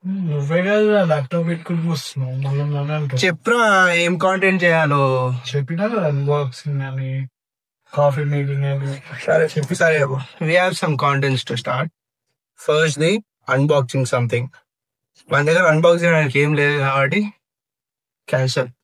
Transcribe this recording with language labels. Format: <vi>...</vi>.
<te>నువ్వే కదా ల్యాప్టాప్ పెట్టుకుని వస్తున్నావు మళ్ళీ. చెప్పరా ఏం కాంటెంట్ చేయాలో? చెప్పినా కదా అన్బాక్సింగ్ అని, కాఫీ మేకింగ్ అని. సరే చెప్పి. సరే</te> <en>we have some contents to start. First the unboxing something.</en> <te>మన దగ్గర అన్బాక్స్ చేయడానికి ఏం లేదు కాబట్టి క్యాన్సల్.</te>